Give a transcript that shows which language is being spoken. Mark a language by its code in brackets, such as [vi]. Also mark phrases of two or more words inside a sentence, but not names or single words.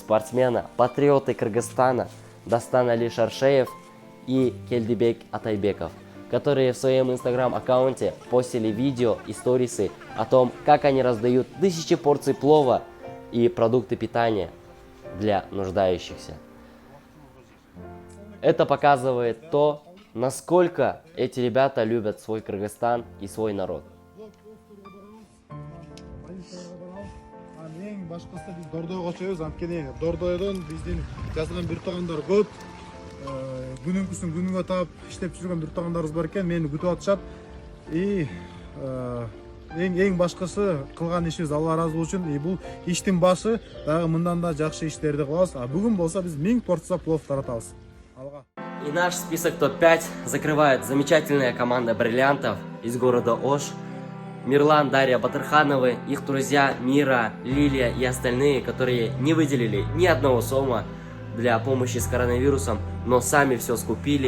[ru] спортсмена, патриоты Кыргызстана, Дастан Али Шаршеев и Келдибек Атайбеков, которые в своем инстаграм-аккаунте постили видео и сторисы о том, как они раздают 1000 порций плова и продукты питания для нуждающихся. Это показывает то, насколько эти ребята любят свой Кыргызстан и свой народ. [ky] Эң башкысы биз Дордойго чыгабыз, анткени Дордойдон биздин жазган бир туугандар көп. Күнүңкүсүн күнүңө таап иштеп жүргөн бир туугандарыбыз бар экен, мени күтүп атышат. Эң башкысы кылган ишибиз Алла ыраазы болчун. Бул иштин башы, дагы мындан да жакшы иштерди кылабыз. А бүгүн болсо биз 1000 порция плов таратабыз. Алга. [ru] И наш список топ-5 закрывает замечательная команда бриллиантов из города Ош. Мирлан, Дарья Батырхановы, их друзья Мира, Лилия и остальные, которые не выделили ни одного сома для помощи с коронавирусом, но сами все скупили.